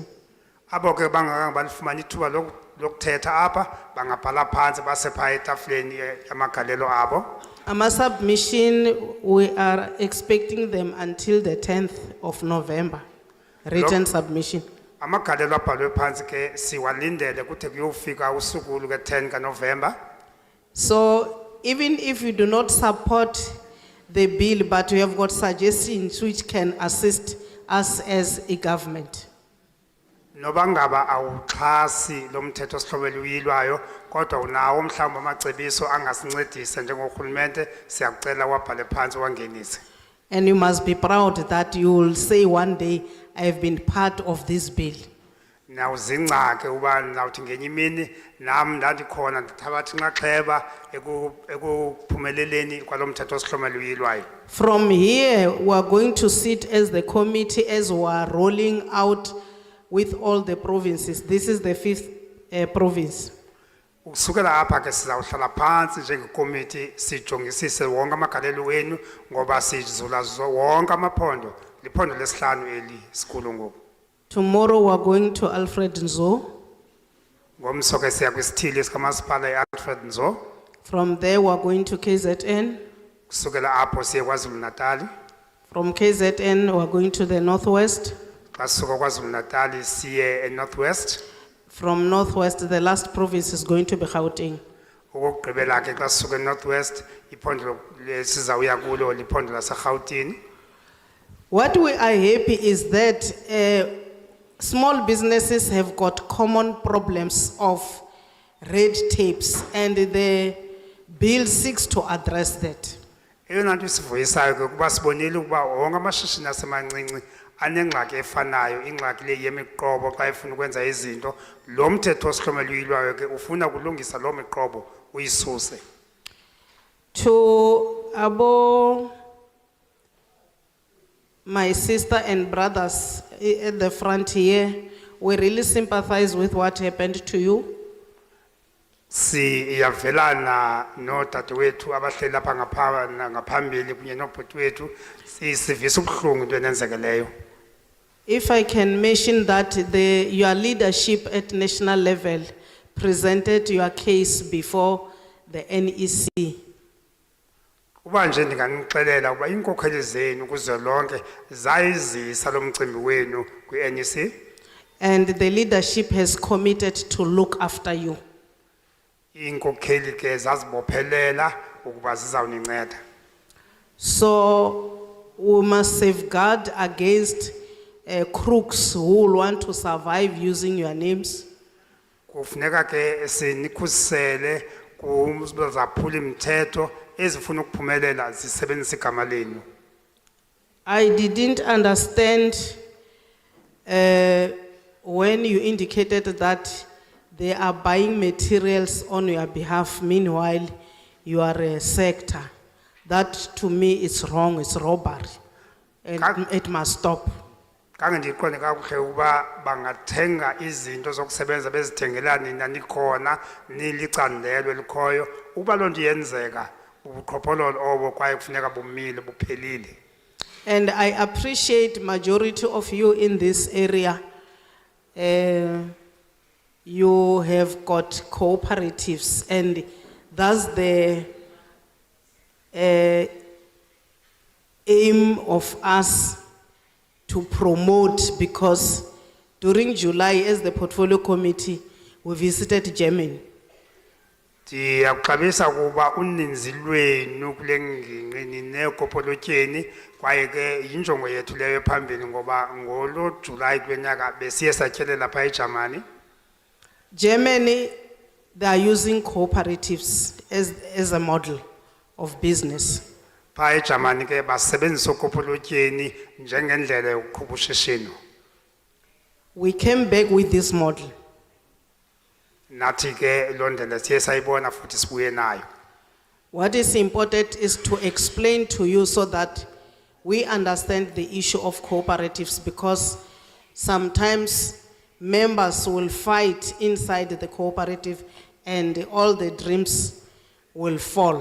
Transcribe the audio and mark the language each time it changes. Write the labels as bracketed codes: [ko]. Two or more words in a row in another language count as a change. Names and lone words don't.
[xh] Abo ke bangakanga balifumana ithuba lokuthetha apha bangabhala phansi base pha etafuleni yamagalelo abo. [en] Ama submission, we are expecting them until the 10th of November. Written submission. [xh] Amagalelo abhalwe phansi ke siwalindele kuthi kuyofika usuku luke 10 kaNovember. [en] So even if you do not support the bill, but you have got suggestions which can assist us as a government. [xh] Noba ngaba awuxhasi lo mthetho osihlomelo uyilwayo kodwa unawo mhlawumbe amacebiso angasincedisa njengorhulumente siyakucela wabhale phansi wangenise. [en] And you must be proud that you will say one day, I have been part of this bill. [xh] Nawuzingca ke uba nawuthi ngenye imini nami ndandikhona ndithabatha inxaxheba ekuphumeleleni kwalo mthetho osihlomelo uyilwayo. [en] From here, we are going to sit as the committee as we are rolling out with all the provinces. This is the 5th province. [xh] Ukusukela apha ke sizawuhlala phansi njengekomiti sijongisise wonke amagalelo wenu ngoba sizula wonke amaphondo liphondo lesihlanu eli sikhulu ngoku. [en] Tomorrow we are going to Alfred Nzo. [xh] Ngomso ke siya kwisithili sikamasipala eAlfred Nzo. [en] From there we are going to KZN. [xh] Kusukela apho siye KwaZulu Natal. [en] From KZN we are going to the Northwest. [xh] Kasuka KwaZulu Natal siye eNorthwest. [en] From Northwest, the last province is going to be Gauteng. [xh] Ukugqibela ke xa sisuka eNorthwest iphondo lesizawuya kulo liphondo laseGauteng. [en] What we are happy is that small businesses have got common problems of red tapes, and the bill seeks to address that. [xh] Eyona nto isivuyisayo ke kuba sibonile ukuba wonke amashishini asemancinci anengxaki efanayo ingxaki le yemiqobo xa efuna ukwenza izinto lo mthetho osihlomeluyilwayo ke ufuna kulungisa lo miqobo uyisuse. [en] To my sister and brothers at the front here, we really sympathize with what happened to you. [xh] Siyavelana no dadewethu abahleli lapha ngaphambili kunye nobhuti wethu sivisa ubuhlungu into enenzekeleyo. [en] If I can mention that your leadership at national level presented your case before the NEC. [xh] Uba nje ndinganixelela ukuba iinkokheli zenu kuzwelonke zayizisa lo mcimbi wenu kwi-NEC. [en] And the leadership has committed to look after you. [xh] Iinkokheli ke zazibophelela ukuba zizawuninceda. [en] So we must safeguard against crooks who will want to survive using your names. [xh] Kufuneka ke sinikhusele kuzaphula imithetho ezifuna ukuphumelela zisebenzisa igama lenu. [en] I didn't understand when you indicated that they are buying materials on your behalf, meanwhile you are a sector. That to me is wrong, it's robbery. And it must stop. [xh] Kange ndiqonde kakuhle uba bangathenga izinto zokusebenza bezithengela nina nikhona nilicandelo elikhoyo uba loo nto yenzeka ubuqhophololo obo kwaye kufuneka bumile buphelile. [en] And I appreciate majority of you in this area. You have got cooperatives, and that's the aim of us to promote, because during July, as the portfolio committee, we visited Germany. [xh] Ndiyakuxabisa kuba uninzi lwenu kule ngingqi nineekopolotyeni kwaye ke yinjongo yethu leyo phambili ngoba ngolo July kwenyaka besiye satyelela phaa eJamani. [en] Germany, they are using cooperatives as a model of business. [xh] Phaa eJamani ke basebenzisa okopolotyeni njengendlela yokuqhuba ushishino. [en] We came back with this model. [xh] Nathi ke loo ndlela siye sayibona futhi sibuye nayo. [en] What is important is to explain to you so that we understand the issue of cooperatives, because sometimes members will fight inside the cooperative and all the dreams will fall.